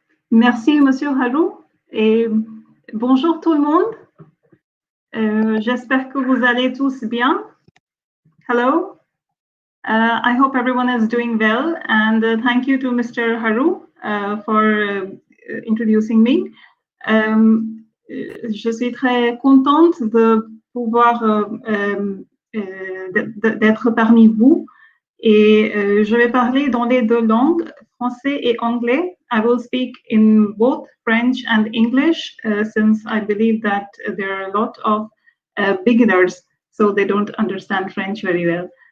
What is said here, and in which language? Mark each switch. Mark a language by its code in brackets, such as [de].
[fr] Merci, Monsieur Haru, et bonjour tout le monde. J'espère que vous allez tous bien. [en] Hello. I hope everyone is doing well, and thank you to Mr. Haru for introducing me. [fr] Je suis très contente de pouvoir d'être parmi vous, et je vais parler dans les deux langues, français et anglais. [en] I will speak in both French and English, since I believe that there are a lot of beginners, so they don't understand French very well.